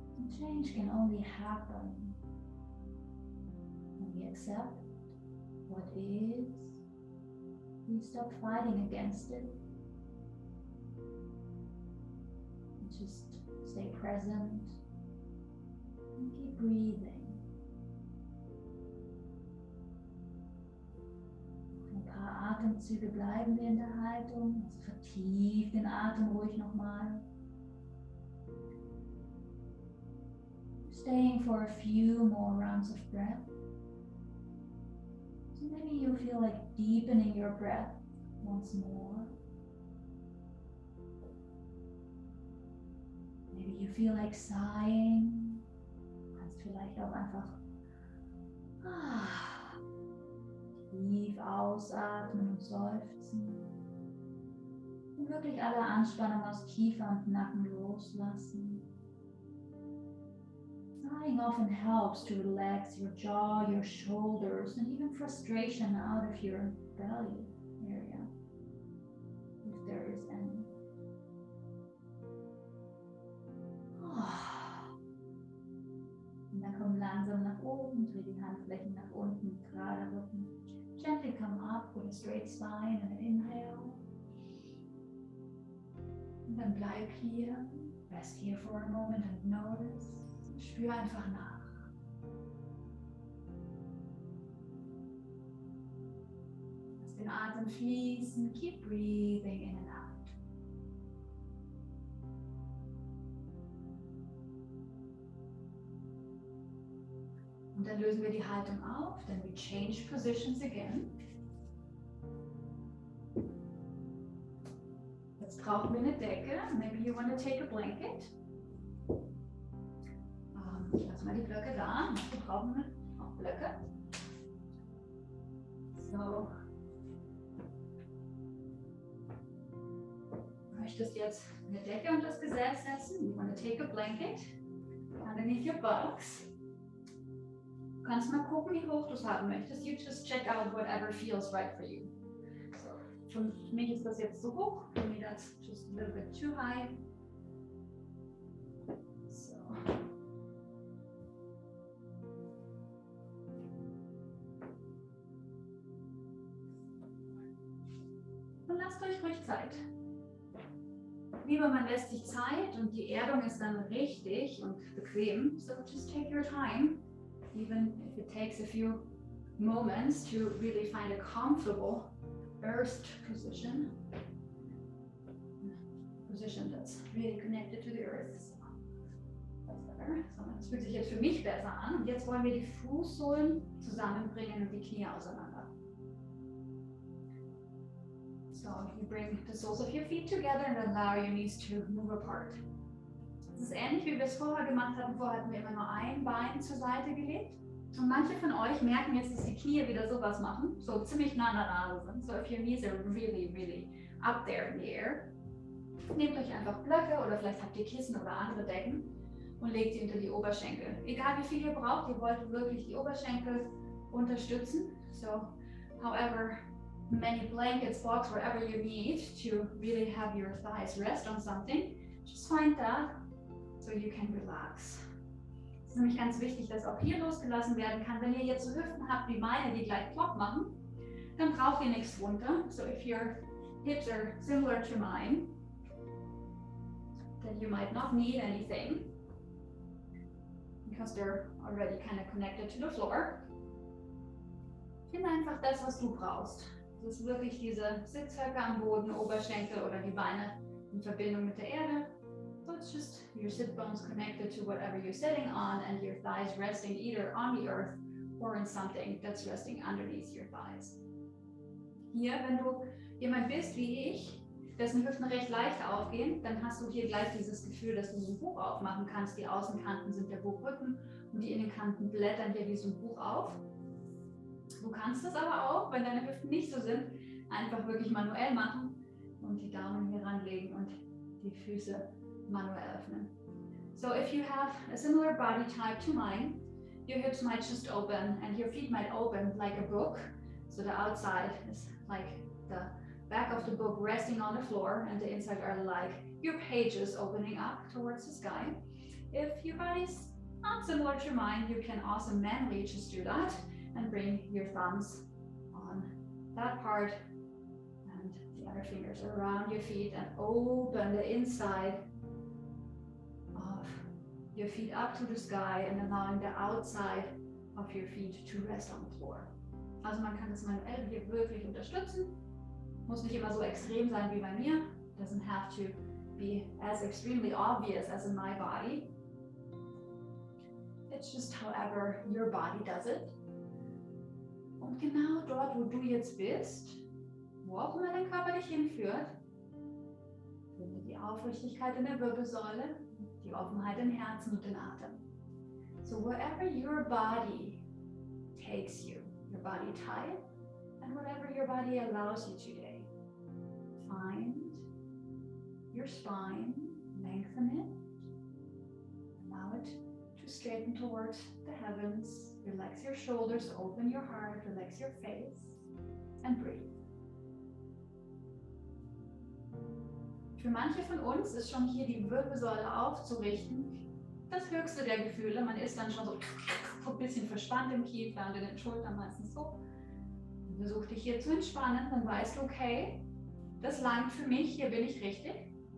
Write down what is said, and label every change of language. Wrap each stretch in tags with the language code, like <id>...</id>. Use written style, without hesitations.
<en>Change can only happen when we accept what is, we stop fighting against it, and just stay present and keep breathing.</en> <de>Ein paar Atemzüge bleiben wir in der Haltung, also vertief den Atem ruhig nochmal.</de> <en>Staying for a few more rounds of breath. So maybe you feel like deepening your breath once more. Maybe you feel like sighing.</en> <de>Du kannst vielleicht auch einfach tief ausatmen und seufzen. Und wirklich alle Anspannung aus Kiefer und Nacken loslassen.</de> <en>Sighing often helps to relax your jaw, your shoulders, and even frustration out of your belly area, if there is any.</en> <de>Und dann komm langsam nach oben, dreh die Handflächen nach unten, gerade Rücken.</de> <en>Gently come up with a straight spine and an inhale.</en> <de>Und dann bleib hier,</de> <en>rest here for a moment and notice.</en> <de>Spür einfach nach. Lass den Atem fließen.</de> <en>Keep breathing in and out.</en> <de>Und dann lösen wir die Haltung auf.</de> <en>Then we change positions again.</en> <de>Jetzt brauchen wir eine Decke.</de> <en>Maybe you want to take a blanket.</en> <de>Ich lasse mal die Blöcke da. Wir brauchen auch Blöcke. So. Du möchtest jetzt eine Decke unter das Gesäß setzen.</de> <en>You want to take a blanket underneath your buttocks.</en> <de>Du kannst mal gucken, wie hoch du es haben möchtest.</de> <en>You just check out whatever feels right for you. So.</en> <de>Für mich ist das jetzt zu hoch.</de> <en>For me that's just a little bit too high.</en> <de>lasst euch ruhig Zeit. Lieber, man lässt sich Zeit und die Erdung ist dann richtig und bequem.</de> <en>So just take your time, even if it takes a few moments to really find a comfortable earth position. Position that's really connected to the earth. So, that's better.</en> <de>So, das fühlt sich jetzt für mich besser an. Und jetzt wollen wir die Fußsohlen zusammenbringen und die Knie auseinander.</de> <en>So you bring the soles of your feet together and allow your knees to move apart.</en> <de>Das ist ähnlich, wie wir es vorher gemacht hatten. Vorher hatten wir immer nur ein Bein zur Seite gelegt. Und manche von euch merken jetzt, dass die Knie wieder sowas machen, so ziemlich nah an der Nase sind.</de> <en>So if your knees are really, really up there in the air,</en> <de>nehmt euch einfach Blöcke oder vielleicht habt ihr Kissen oder andere Decken und legt sie unter die Oberschenkel. Egal wie viel ihr braucht, ihr wollt wirklich die Oberschenkel unterstützen.</de> <en>So however many blankets, blocks, wherever you need to really have your thighs rest on something, just find that so you can relax.</en> <de>Es ist nämlich ganz wichtig, dass auch hier losgelassen werden kann. Wenn ihr jetzt so Hüften habt wie meine, die gleich plopp machen, dann braucht ihr nichts runter.</de> <en>So if your hips are similar to mine, then you might not need anything because they're already kind of connected to the floor.</en> <de>Finde einfach das, was du brauchst. Das ist wirklich diese Sitzhöcke am Boden, Oberschenkel oder die Beine in Verbindung mit der Erde.</de> <en>So it's just your sit bones connected to whatever you're sitting on and your thighs resting either on the earth or in something that's resting underneath your thighs.</en> <de>Hier, wenn du jemand bist wie ich, dessen Hüften recht leicht aufgehen, dann hast du hier gleich dieses Gefühl, dass du so ein Buch aufmachen kannst. Die Außenkanten sind der Buchrücken und die Innenkanten blättern hier wie so ein Buch auf. Du kannst es aber auch, wenn deine Hüften nicht so sind, einfach wirklich manuell machen und die Daumen hier ranlegen und die Füße manuell öffnen.</de> <en>So if you have a similar body type to mine, your hips might just open and your feet might open like a book. So the outside is like the back of the book resting on the floor and the inside are like your pages opening up towards the sky. If your body's not similar to mine, you can also manually just do that and bring your thumbs on that part and the other fingers around your feet and open the inside of your feet up to the sky and allowing the outside of your feet to rest on the floor.</en> <de>Also man kann das manuell hier wirklich unterstützen. Muss nicht immer so extrem sein wie bei mir.</de> <en>Doesn't have to be as extremely obvious as in my body. It's just however your body does it.</en> <de>Und genau dort, wo du jetzt bist, wo auch immer dein Körper dich hinführt, finde die Aufrichtigkeit in der Wirbelsäule, die Offenheit im Herzen und den Atem.</de> <en>So wherever your body takes you, your body type, and whatever your body allows you today, find your spine, lengthen it, allow it to straighten towards the heavens. Relax your shoulders, open your heart, relax your face, and breathe.</en> <de>Für manche von uns ist schon hier die Wirbelsäule aufzurichten das höchste der Gefühle. Man ist dann schon so ein bisschen verspannt im Kiefer und in den Schultern meistens so. Versuch dich hier zu entspannen, dann weißt du, okay, das langt für mich, hier bin ich richtig.</de>